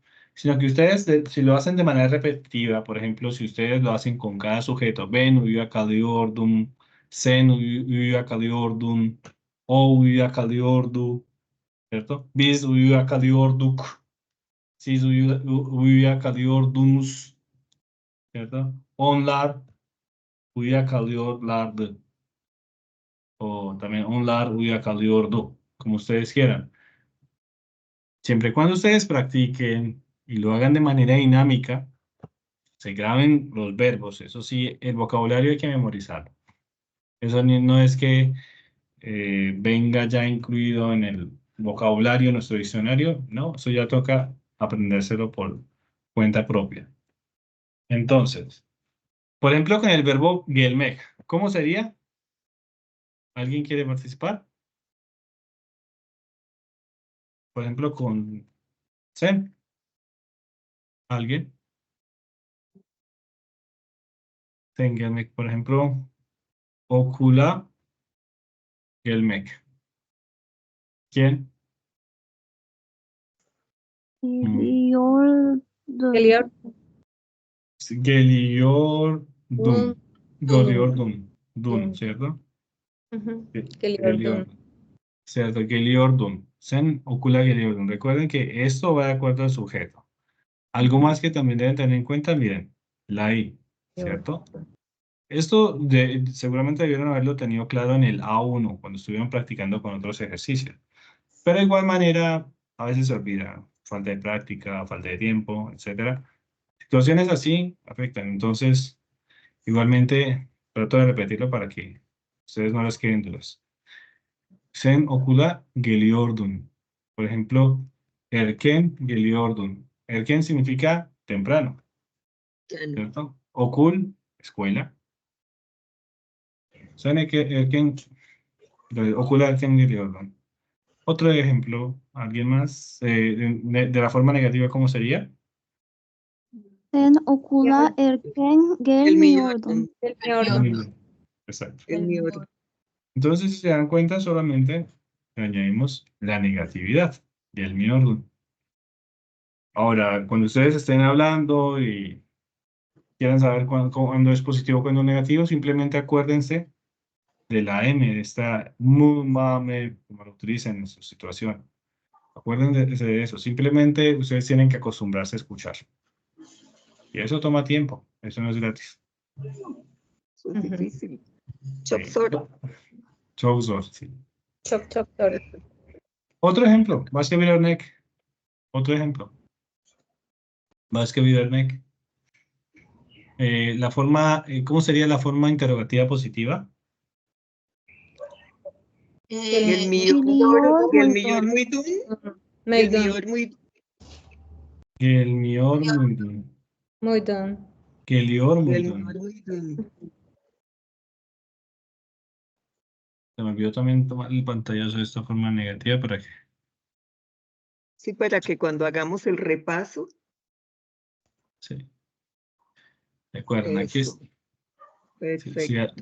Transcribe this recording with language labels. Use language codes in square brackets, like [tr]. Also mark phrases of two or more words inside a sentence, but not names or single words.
[es] Sino que ustedes, si lo hacen de manera repetitiva, por ejemplo, si ustedes lo hacen con cada sujeto, [tr] ben uyuya kalıyordum, sen uyuya kalıyordun, o uyuya kalıyordu, ¿cierto? Biz uyuya kalıyorduk, siz uyuya kalıyordunuz, ¿cierto? Onlar uyuyakalıyorlardı. O también onlar uyuyakalıyordu, [es] como ustedes quieran. Siempre y cuando ustedes practiquen y lo hagan de manera dinámica, se graben los verbos. Eso sí, el vocabulario hay que memorizarlo. Eso no es que venga ya incluido en el vocabulario, nuestro diccionario. No, eso ya toca aprendérselo por cuenta propia. Entonces, por ejemplo, con el verbo gelmek, ¿cómo sería? ¿Alguien quiere participar? Por ejemplo, con sen. ¿Alguien? [tr] Sen gelmek, [es] por ejemplo, [tr] okula gelmek. [es] ¿Quién? [tr] Geliyordum. Geliyor. Geliyordum. Geliyordum. Dun, Dun. [es] ¿cierto? [tr] Geliyordum. Geliyordum. ¿Cierto? Geliyordum. Sen okula geliyordum. [es] Recuerden que esto va de acuerdo al sujeto. Algo más que también deben tener en cuenta, miren, la I, ¿cierto? Esto seguramente debieron haberlo tenido claro en el A1 cuando estuvieron practicando con otros ejercicios. Pero de igual manera, a veces se olvida. Falta de práctica, falta de tiempo, etc. Situaciones así afectan. Entonces, igualmente, trato de repetirlo para que ustedes no les queden dudas. [tr] Sen okula geliyordum. [es] Por ejemplo, [tr] erken geliyordum. [es] Erken significa temprano, Ya no. ¿cierto? Okul, escuela. [tr] Sen erken, okula erken geliyordum. [es] Otro ejemplo, ¿alguien más? De la forma negativa, ¿cómo sería? [tr] Sen okula erken gelmiyordun. Gelmiyordum. [es] Muy bien. Exacto. [tr] Gelmiyordum. [es] Entonces, si se dan cuenta, solamente le añadimos la negatividad y el miordum. Ahora, cuando ustedes estén hablando y quieran saber cuándo es positivo o cuándo es negativo, simplemente acuérdense de la M, de esta mu, ma, me, como lo utilicen en su situación. Acuérdense de eso. Simplemente ustedes tienen que acostumbrarse a escuchar. Y eso toma tiempo. Eso no es gratis. Eso es difícil. Sí. [tr] Çok zor. Çok zor, sí. Çok çok zor. [es] Otro ejemplo. [tr] Başka bir örnek. [es] Otro ejemplo. [tr] Başka bir örnek. [es] La forma, ¿cómo sería la forma interrogativa positiva? [tr] Gelmiyor. Gelmiyor muydun? Muydun. Gelmiyor muydun? Gelmiyor muydun? Muydun. Geliyor Gelmiyor muydun? muydun? [es] Se me olvidó también tomar el pantallazo de esta forma negativa para que... Sí, para que cuando hagamos el repaso, Sí. Recuerden, aquí eso. Perfecto.